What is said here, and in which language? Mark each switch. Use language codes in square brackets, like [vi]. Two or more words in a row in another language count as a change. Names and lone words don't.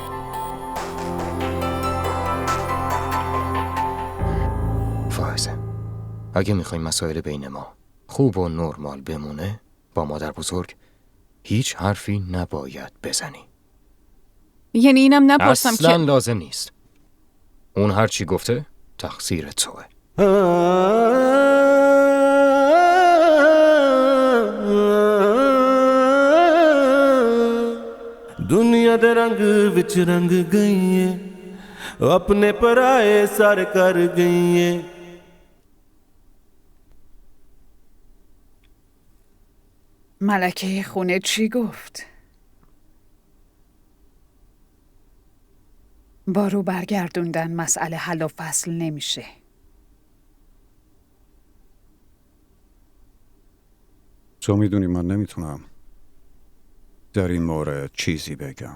[fa] فائزه، اگه میخوایم مسائل بین ما خوب و نرمال بمونه، با مادر بزرگ هیچ حرفی نباید بزنی. یعنی اینم نپرسم اصلاً که لازم نیست. اون هر چی گفته تقصیر توه. [pa] ਦੁਨੀਆ ਦੇ ਰੰਗ ਵਿਚ ਰੰਗ ਗਈ ਹੈ ਅਪਣੇ ਪਰਾਏ ਸਰ ਕਰ ਗਈ ਹੈ [fa] ملکه خونه چی گفت؟ با رو برگردوندن مسئله حل و فصل نمیشه. تو میدونی من نمیتونم در این مورد چیزی بگم.